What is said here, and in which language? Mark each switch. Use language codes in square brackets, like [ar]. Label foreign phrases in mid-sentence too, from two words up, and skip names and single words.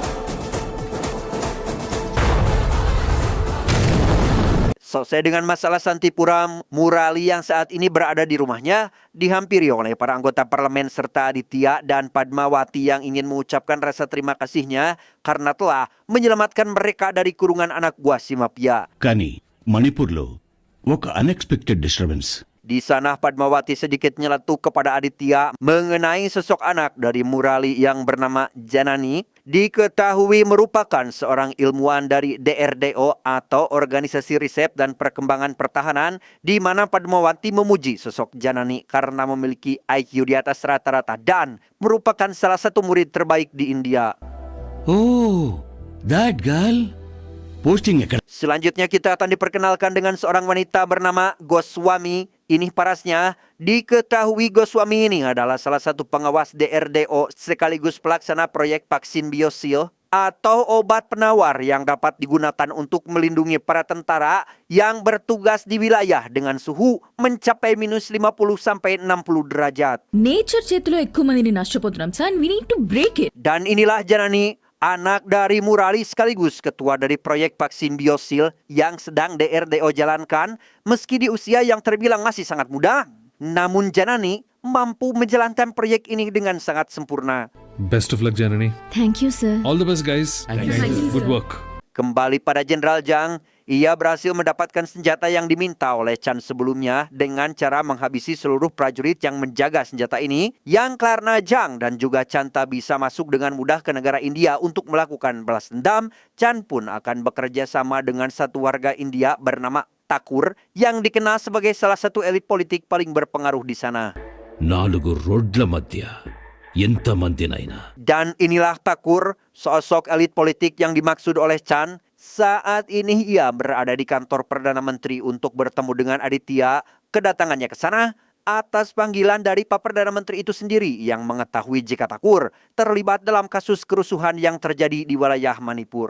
[id] Selesai dengan masalah Santipuram, Murali yang saat ini berada di rumahnya dihampiri oleh para anggota parlemen serta Aditya dan Padmawati yang ingin mengucapkan rasa terima kasihnya karena telah menyelamatkan mereka dari kurungan anak buah si mafia. [te] కానీ మణిపూర్లో ఒక [en] unexpected disturbance. [id] Di sana Padmawati sedikit nyeletuk kepada Aditya mengenai sosok anak dari Murali yang bernama Janani. Diketahui merupakan seorang ilmuwan dari DRDO atau Organisasi Riset dan Perkembangan Pertahanan, di mana Padmawati memuji sosok Janani karena memiliki IQ di atas rata-rata dan merupakan salah satu murid terbaik di India. [en] Oh, that girl. Posting ఎక్కడ? [id] Selanjutnya kita akan diperkenalkan dengan seorang wanita bernama Goswami. Ini parasnya, diketahui Goswami ini adalah salah satu pengawas DRDO sekaligus pelaksana proyek vaksin Biosil atau obat penawar yang dapat digunakan untuk melindungi para tentara yang bertugas di wilayah dengan suhu mencapai minus 50 sampai 60 derajat. [te] నేచర్ చేతిలో ఎక్కువ మందిని నష్టపోతున్నాం సార్ [en] we need to break it. [id] Dan inilah Janani, anak dari Murali sekaligus ketua dari proyek vaksin Biosil yang sedang DRDO jalankan meski di usia yang terbilang masih sangat muda. Namun Janani mampu menjalankan proyek ini dengan sangat sempurna. [en] Best of luck, Janani. thank you sir. All the best, guys. Good work. [id] Kembali pada Jenderal Jang, ia berhasil mendapatkan senjata yang diminta oleh Chan sebelumnya dengan cara menghabisi seluruh prajurit yang menjaga senjata ini, yang karena Jang dan juga Chan tak bisa masuk dengan mudah ke negara India untuk melakukan balas dendam, Chan pun akan bekerja sama dengan satu warga India bernama Thakur yang dikenal sebagai salah satu elit politik paling berpengaruh di sana. [te] 4 రోడ్ల మధ్య ఎంతమందినైనా [id] Dan inilah Thakur, sosok elit politik yang dimaksud oleh Chan. Saat ini ia berada di kantor Perdana Menteri untuk bertemu dengan Aditya. Kedatangannya ke sana atas panggilan dari Pak Perdana Menteri itu sendiri yang mengetahui jika Thakur terlibat dalam kasus kerusuhan yang terjadi di wilayah Manipur.